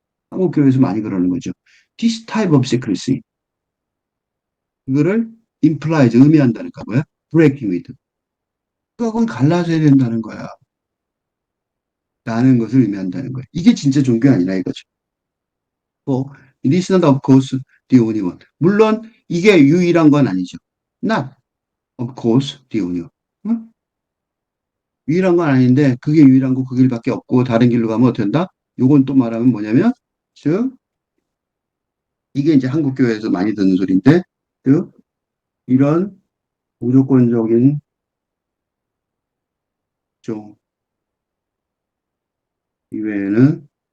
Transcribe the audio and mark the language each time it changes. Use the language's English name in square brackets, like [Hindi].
[Korean] 한국 교회에서 많이 그러는 거죠. [English] This type of secrecy. [Korean] 이거를 implies 의미한다니까 뭐야? [English] breaking with. [Korean] 그건 갈라져야 된다는 거야. 라는 것을 의미한다는 거야. 이게 진짜 종교 아니라 이거죠. [English] 뭐, it is not of course the only one. [Korean] 물론 이게 유일한 건 아니죠. [English] Not of course the only one. 응? [Korean] 유일한 건 아닌데 그게 유일한 거 그 길밖에 없고 다른 길로 가면 어떻게 된다? 요건 또 말하면 뭐냐면 즉 이게 이제 한국 교회에서 많이 듣는 소리인데 즉 이런 무조건적인 종 이외에는